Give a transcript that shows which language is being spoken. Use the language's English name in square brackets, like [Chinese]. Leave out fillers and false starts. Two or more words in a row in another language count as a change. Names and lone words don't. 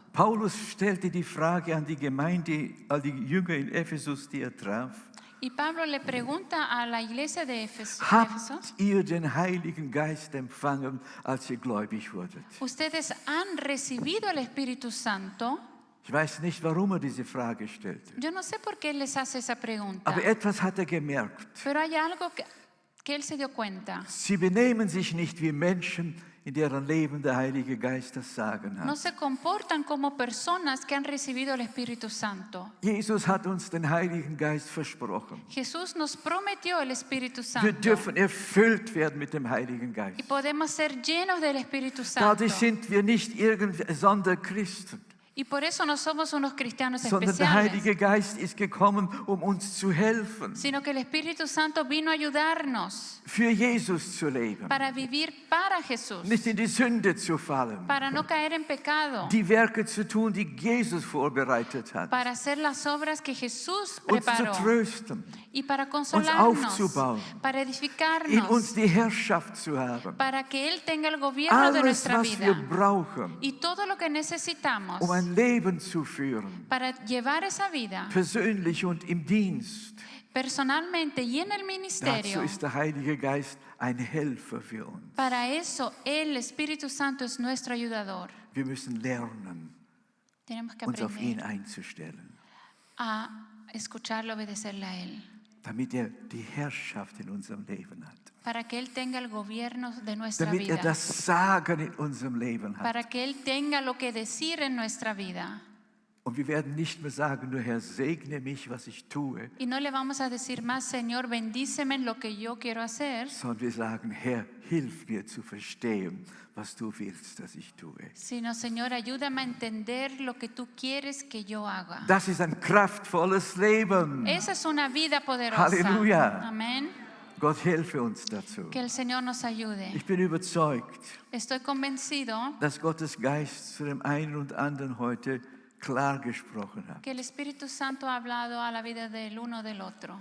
[German] Paulus stellte die Frage an die Gemeinde, an die Jünger in Ephesus, die er traf. [Spanish] Y Pablo le pregunta a la iglesia de Éfeso, [German] Habt ihr den Heiligen Geist empfangen, als ihr gläubig wurdet? [Spanish] ¿ustedes han recibido el Espíritu Santo? [German] Ich weiß nicht, warum er diese Frage stellte. [Spanish] Yo no sé por qué él les hace esa pregunta, [German] Aber etwas hat er gemerkt. [Spanish] pero hay algo que él se dio cuenta. [German] Sie benehmen sich nicht wie Menschen, in deren Leben der Heilige Geist das Sagen [Spanish] No [German] hat. [Spanish] se comportan como personas que han recibido el Espíritu Santo. [German] Jesus hat uns den Heiligen Geist versprochen. [Spanish] Jesús nos prometió el Espíritu [German] Wir [Spanish] Santo [German] dürfen erfüllt werden mit dem Heiligen [Spanish] y [German] Geist. [Spanish] podemos ser llenos del Espíritu Santo. [German] Dadurch sind wir nicht irgendwelche Sonderchristen, [Spanish] Y por eso no somos unos cristianos [German] sondern der [Spanish] especiales, [German] Heilige Geist ist gekommen, um uns zu helfen, [Spanish] sino que el Espíritu Santo vino a ayudarnos [German] für Jesus zu leben, [Spanish] para vivir para Jesús, [German] nicht in die Sünde zu fallen, [Spanish] para no caer en pecado, [German] die Werke zu tun, die Jesus vorbereitet hat, [Spanish] para hacer las obras que Jesús [German] uns zu [Spanish] preparó [German] trösten, [Spanish] y para [German] uns [Spanish] consolarnos, [German] aufzubauen, [Spanish] para [German] in uns [Spanish] edificarnos, [German] die Herrschaft zu haben. [Spanish] para que Él tenga el gobierno de [German] Alles, [Spanish] nuestra [German] was wir [Spanish] vida. [German] brauchen, [Spanish] Y todo lo que necesitamos [German] um ein Leben zu führen, [Spanish] para llevar esa vida [German] persönlich und im Dienst. [Spanish] personalmente y en el [German] Dazu [Spanish] ministerio, [German] ist der Heilige Geist ein Helfer für uns. [Spanish] para eso el Espíritu Santo es nuestro ayudador. [German] Wir müssen lernen, [Spanish] Tenemos que [German] uns auf ihn [Spanish] aprender [German] einzustellen, [Spanish] a escucharlo, obedecerle a Él, [German] damit er die Herrschaft in unserem Leben hat, [Spanish] para que Él tenga el gobierno de nuestra [German] damit er [Spanish] vida, [German] das Sagen in unserem Leben hat. [Spanish] para que Él tenga lo que decir en nuestra vida. [German] Und wir werden nicht mehr sagen, nur Herr, segne mich, was ich tue, [Spanish] Y no le vamos a decir más, Señor, bendíceme en lo que yo quiero hacer, [German] sondern wir sagen, Herr, hilf mir zu verstehen, was du willst, dass ich tue. [Spanish] sino, Señor, ayúdame a entender lo que tú quieres que yo haga. [German] Das ist ein kraftvolles Leben. [Spanish] Esa es una vida poderosa. [German] Halleluja. [Spanish] Amén. [German] Gott helfe uns dazu. [Spanish] Que el Señor nos ayude. [German] Ich bin überzeugt, [Spanish] Estoy convencido [German] dass Gottes Geist zu dem einen und anderen heute klar gesprochen hat. [Spanish] que el Espíritu Santo ha hablado a la vida del uno del otro.